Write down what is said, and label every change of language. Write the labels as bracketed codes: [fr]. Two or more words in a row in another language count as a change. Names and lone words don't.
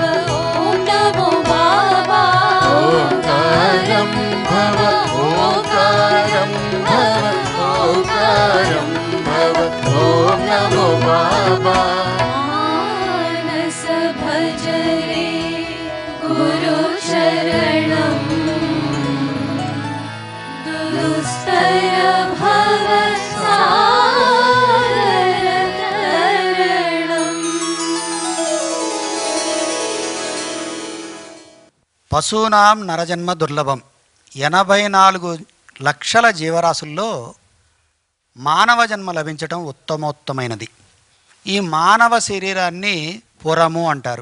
[sa] ओम नमो बाबा ओंकारं भव ओंकारं भव ओंकारं भव ओम नमो बाबा मानस भजरे गुरुचरणं दुस्तर भवसागर तरणं పశూనాం నరజన్మ దుర్లభం. [te] 84 లక్షల జీవరాశుల్లో మానవ జన్మ లభించటం ఉత్తమోత్తమైనది. ఈ మానవ శరీరాన్ని పురము అంటారు.